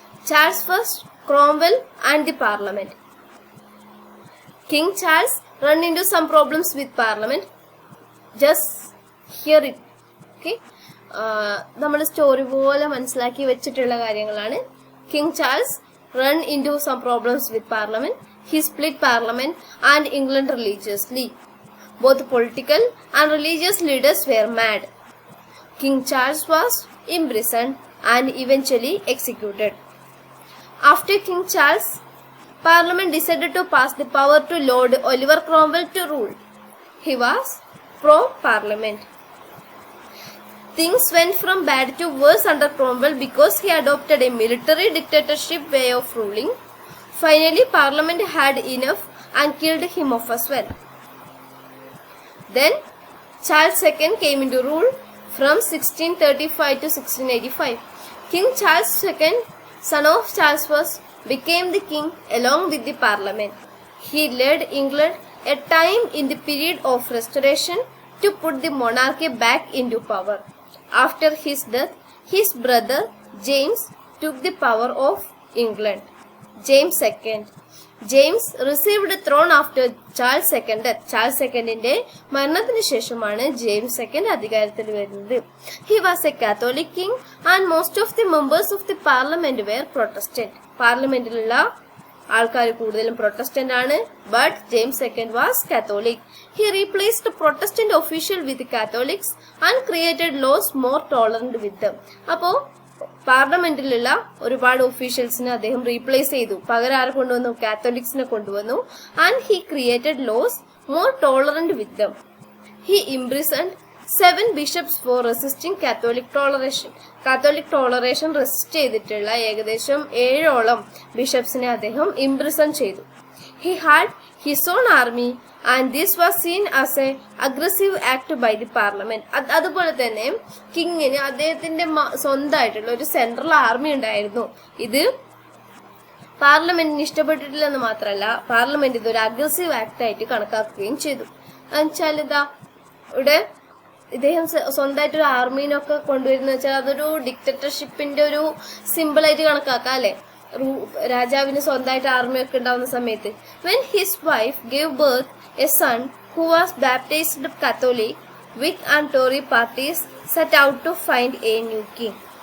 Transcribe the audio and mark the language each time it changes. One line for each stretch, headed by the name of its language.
English: Charles first, Cromwell and the parliament. King Charles run into some problems with parliament. Just hear it.
Malayalam: Okay, നമ്മൾ story പോലെ മനസ്സിലാക്കി വെച്ചിട്ടുള്ള കാര്യങ്ങളാണ്.
English: King Charles run into some problems with parliament. He split parliament and England religiously. Both political and religious leaders were mad. King Charles was imprisoned and eventually executed. After King Charles, Parliament decided to pass the power to Lord Oliver Cromwell to rule. He was pro-Parliament. Things went from bad to worse under Cromwell because he adopted a military dictatorship way of ruling. Finally, Parliament had enough and killed him off as well. Then Charles II came into rule from 1635 to 1685. King Charles II, son of Charles I, became the king along with the parliament. He led England a time in the period of restoration to put the monarchy back into power. After his death, his brother James took the power of England. James II. James received the throne after Charles II death.
Malayalam: Charles IIന്റെ മരണത്തിന് ശേഷമാണ് James II അധികാരത്തിൽ വരുന്നത്.
English: He was a Catholic king and most of the members of the parliament were Protestant.
Malayalam: പാർലമെന്റിലുള്ള ആൾക്കാർ കൂടുതലും Protestant ആണ്.
English: But James II was Catholic. He replaced the Protestant officials with Catholics and created laws more tolerant with them.
Malayalam: അപ്പോ പാർലമെന്റിലുള്ള ഒരുപാട് ഒഫീഷ്യൽസിനെ അദ്ദേഹം replace ചെയ്തു. പകരം ആരെ കൊണ്ടുവന്നു? കാത്തോലിക്സിനെ കൊണ്ടുവന്നു.
English: And he created laws more tolerant with them. He imprisoned 7 bishops for resisting Catholic toleration.
Malayalam: Catholic toleration resist ചെയ്തിട്ടുള്ള ഏകദേശം 7ഓളം ബിഷപ്സിനെ അദ്ദേഹം ഇംപ്രിസൺ ചെയ്തു.
English: He had his own army and this was seen as a aggressive act by the parliament.
Malayalam: അതുപോലെ തന്നെ കിങ്ങിന് അദ്ദേഹത്തിന്റെ സ്വന്തമായിട്ടുള്ള ഒരു central army ഉണ്ടായിരുന്നു. ഇത് പാർലമെന്റിന് ഇഷ്ടപ്പെട്ടിട്ടില്ലെന്ന് മാത്രമല്ല, പാർലമെന്റ് ഇതൊരു അഗ്രസീവ് ആക്ട് ആയിട്ട് കണക്കാക്കുകയും ചെയ്തു. എന്നുവെച്ചാൽ ഇവിടെ ഇദ്ദേഹം സ്വന്തമായിട്ടൊരു ആർമീനൊക്കെ കൊണ്ടുവരുന്ന വെച്ചാൽ അതൊരു ഡിക്റ്റേറ്റർഷിപ്പിന്റെ ഒരു സിമ്പിൾ ആയിട്ട് കണക്കാക്കാം, അല്ലെ? രാജാവിന് സ്വന്തമായിട്ട് ആർമിയൊക്കെ ഉണ്ടാവുന്ന സമയത്ത്.
English: When his wife gave birth a son who was baptized Catholic, Whig and Tory parties set out to find a new king.